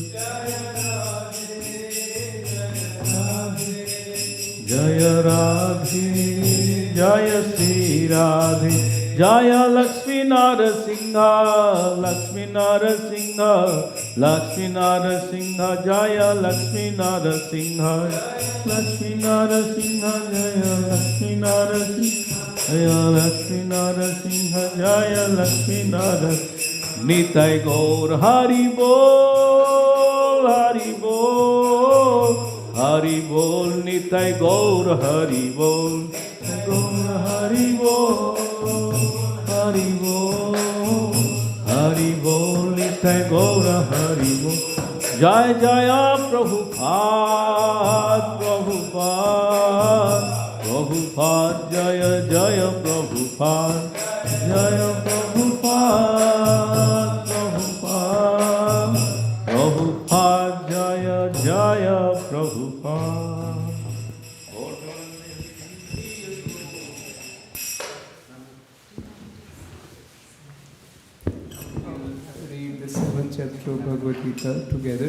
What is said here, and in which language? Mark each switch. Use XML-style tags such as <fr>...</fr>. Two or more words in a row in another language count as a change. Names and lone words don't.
<hi>जय राधे जय श्री राधे जय लक्ष्मी नरसिंह लक्ष्मी नरसिंह लक्ष्मी नरसिंह जय लक्ष्मी नरसिंह लक्ष्मी नरसिंह जय लक्ष्मी नरसिंह जय लक्ष्मी नरसिंह जय लक्ष्मी नरसिंह निताय गौर हरि बोल हरि बोल हरि बोल निताय गौर हरि बोल गौर हरि बोल हरि बोल हरि बोल निताय गौर हरि बोल जय जय प्रभुपाद प्रभुपाद प्रभुपाद जय जय प्रभुपाद जय प्रभुपाद प्रभुपाद प्रभुपाद जय जय प्रभुपाद</hi> <en>Read the 7th chapter of Bhagavad Gita together.</en>